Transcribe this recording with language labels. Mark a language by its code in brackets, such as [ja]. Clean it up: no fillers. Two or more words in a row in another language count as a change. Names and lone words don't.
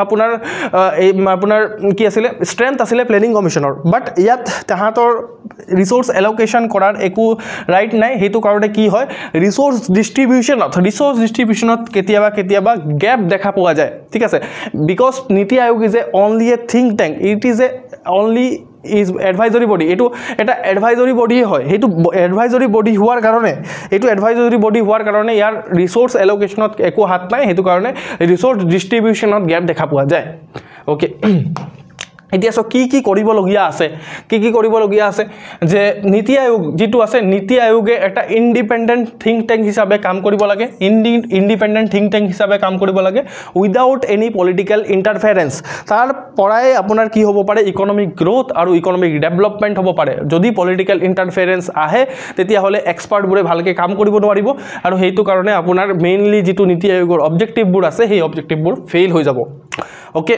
[as] আপোনাৰ কি আছিল ষ্ট্ৰেংথ আছিল প্লেনিং কমিশ্যনৰ বাট ইয়াত তাহাঁতৰ ৰিসোৰ্স এলোকেশন কৰাৰ একো ৰাইট নাই হেতু কাৰণে কি হয় ৰিসোৰ্স ডিস্ট্ৰিবিউশনত কেতিয়াবা গ্যাপ দেখা পোৱা যায় ঠিক আছে [en] because NITI Aayog is a only a think tank it is a only is advisory body [as] etu eta advisory body hoy hetu advisory body huar karone etu advisory body huar karone yar resource allocation ot eko hat nai hetu karone resource distribution ot gap dekha pua jay okay এতিয়া সো কি কৰিবলগীয়া আছে যে নীতি আয়োগ যেটো আছে নীতি আয়োগে এটা [en] independent think tank [as] হিচাপে কাম কৰিব লাগে [en] independent think tank [as] হিচাপে কাম কৰিব লাগে [en] without any political interference [as] তার পৰাই আপোনাৰ কি হ'ব পাৰে [en] economic growth [as] আৰু [en] economic development [as] হ'ব পাৰে যদি [en] political interference [as] আহে তেতিয়া হলে এক্সপার্ট বুৰে ভালকে কাম কৰিব নোৱাৰিব আৰু হেতু কাৰণে আপোনাৰ মেইনলি যেটো নীতি আয়োগৰ অবজেক্টিভবোৰ আছে সেই অবজেক্টিভবোৰ ফেইল হৈ যাব ওকে